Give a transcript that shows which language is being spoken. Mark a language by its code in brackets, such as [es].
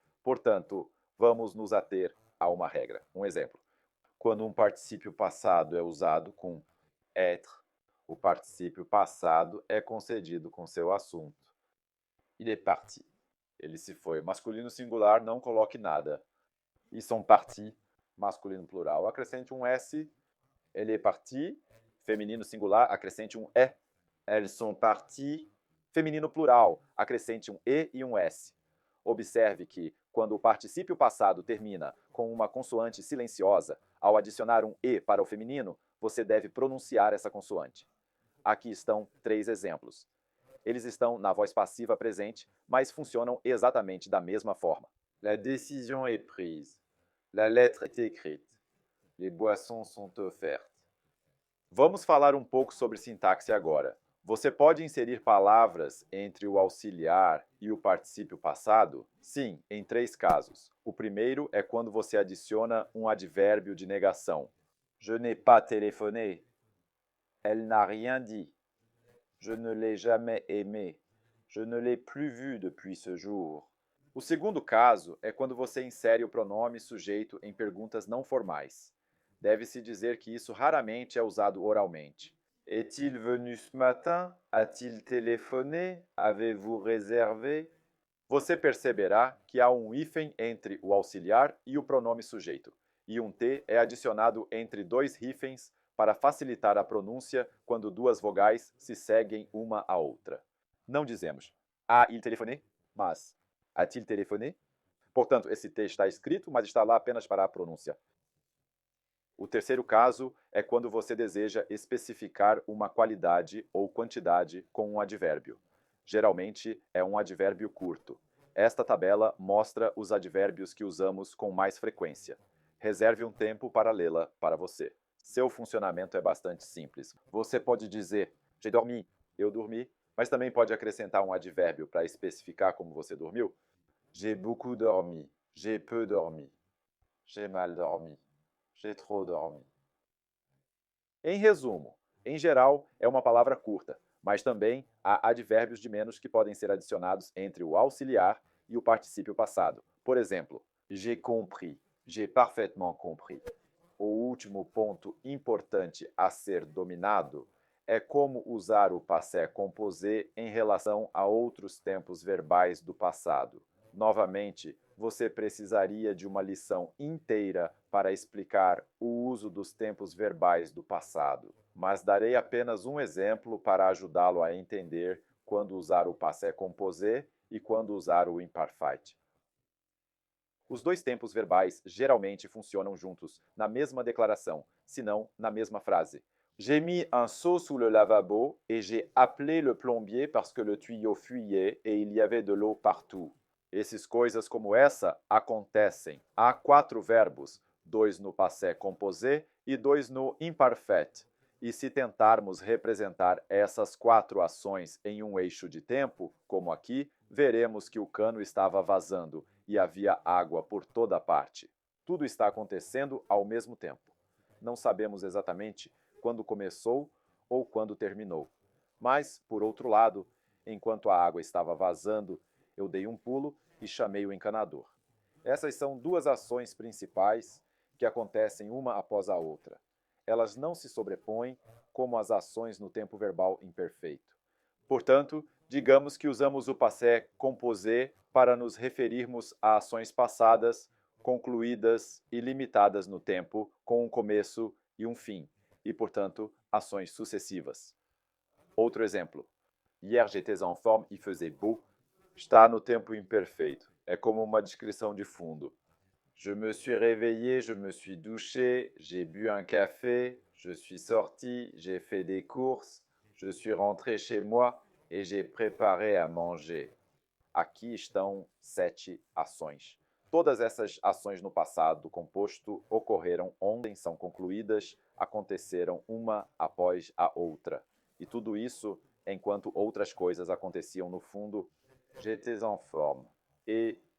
[pt] Portanto, vamos nos ater a uma regra. Um exemplo. Quando um particípio passado é usado com être, o particípio passado é concedido com seu assunto. [fr] Il est parti. [pt] Ele se foi. Masculino singular, não coloque nada. [fr] Ils sont partis, [pt] masculino plural. Acrescente um S. [fr] Elle est partie. [pt] Feminino singular, acrescente um E. [fr] Elles sont parties. [pt] Feminino plural, acrescente um E e um S. [fr] Observe que, [pt] quando o particípio passado termina com uma consoante silenciosa, ao adicionar um E para o feminino, você deve pronunciar essa consoante. Aqui estão 3 exemplos. Eles estão na voz passiva presente, mas funcionam exatamente da mesma forma. [fr] La décision est prise. La lettre est écrite. Les boissons sont offertes. [pt] Vamos falar um pouco sobre sintaxe agora. Você pode inserir palavras entre o auxiliar e o particípio passado? Sim, em 3 casos. O primeiro é quando você adiciona um advérbio de negação. [fr] Je n'ai pas téléphoné. Elle n'a rien dit. Je ne l'ai jamais aimé. Je ne l'ai plus vu depuis ce jour. [pt] O segundo caso é quando você insere o pronome sujeito em perguntas não formais. Deve-se dizer que isso raramente é usado oralmente. [fr] Est-il venu ce matin? A-t-il téléphoné? Avez-vous réservé? [pt] Você perceberá que há um hífen entre o auxiliar e o pronome sujeito, e um T é adicionado entre 2 hífens para facilitar a pronúncia quando 2 vogais se seguem uma à outra. Não dizemos [fr] a-il téléphoné, [pt] mas [fr] a-t-il téléphoné? [pt] Portanto, esse T está escrito, mas está lá apenas para a pronúncia. O terceiro caso é quando você deseja especificar uma qualidade ou quantidade com um advérbio. Geralmente é um advérbio curto. Esta tabela mostra os advérbios que usamos com mais frequência. Reserve um tempo para lê-la para você. Seu funcionamento é bastante simples. Você pode dizer [fr] j'ai dormi, [pt] eu dormi, mas também pode acrescentar um advérbio para especificar como você dormiu. [fr] J'ai beaucoup dormi, j'ai peu dormi, j'ai mal dormi. J'ai trop dormi. [pt] Em resumo, em geral, é uma palavra curta, mas também há advérbios de menos que podem ser adicionados entre o auxiliar e o particípio passado. Por exemplo, [fr] j'ai compris, j'ai parfaitement compris. [pt] O último ponto importante a ser dominado é como usar o passé composé em relação a outros tempos verbais do passado. Novamente, você precisaria de uma lição inteira para explicar o uso dos tempos verbais do passado, mas darei apenas um exemplo para ajudá-lo a entender quando usar o passé composé e quando usar o imperfect. Os 2 tempos verbais geralmente funcionam juntos, na mesma declaração, se não na mesma frase. [fr] J'ai mis un seau sous le lavabo et j'ai appelé le plombier parce que le tuyau fuyait et il y avait de l'eau partout. [pt] Esses coisas como essa acontecem. Há 4 verbos, 2 no passé composé e 2 no imperfect. E se tentarmos representar essas 4 ações em um eixo de tempo, como aqui, veremos que o cano estava vazando e havia água por toda parte. Tudo está acontecendo ao mesmo tempo. Não sabemos exatamente quando começou ou quando terminou. Mas, por outro lado, enquanto a água estava vazando, eu dei um pulo e chamei o encanador. Essas são 2 ações principais que acontecem uma após a outra. Elas não se sobrepõem como as ações no tempo verbal imperfeito. Portanto, digamos que usamos o passé composé para nos referirmos a ações passadas, concluídas e limitadas no tempo, com um começo e um fim, e, portanto, ações sucessivas. Outro exemplo. [fr] Hier j'étais en forme, il faisait beau. [pt] Está no tempo imperfeito. É como uma descrição de fundo. [fr] Je me suis réveillé, je me suis douché, j'ai bu un café, je suis sorti, j'ai fait des courses, je suis rentré chez moi et j'ai préparé à manger. [pt] Aqui estão 7 ações. Todas essas ações no passado composto ocorreram ontem, são concluídas, aconteceram uma após a outra. E tudo isso enquanto outras coisas aconteciam no fundo. [fr] J'étais en forme. Et